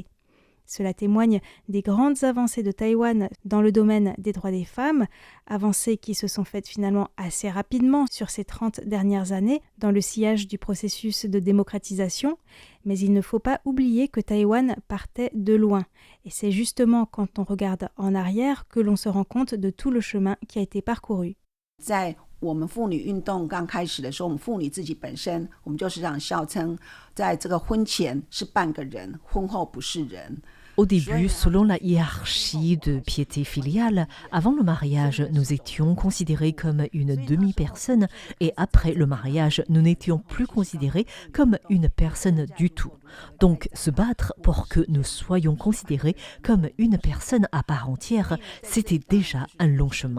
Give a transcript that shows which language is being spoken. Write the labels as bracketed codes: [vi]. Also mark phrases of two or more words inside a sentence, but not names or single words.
[fr] Cela témoigne des grandes avancées de Taïwan dans le domaine des droits des femmes, avancées qui se sont faites finalement assez rapidement sur ces 30 dernières années dans le sillage du processus de démocratisation, mais il ne faut pas oublier que Taïwan partait de loin. Et c'est justement quand on regarde en arrière que l'on se rend compte de tout le chemin qui a été parcouru. [zh] 在我们妇女运动刚开始的时候，我们妇女自己本身，我们就时常笑称，在这个婚前是半个人，婚后不是人。 [fr] Au début, selon la hiérarchie de piété filiale, avant le mariage, nous étions considérés comme une demi-personne et après le mariage, nous n'étions plus considérés comme une personne du tout. Donc, se battre pour que nous soyons considérés comme une personne à part entière, c'était déjà un long chemin.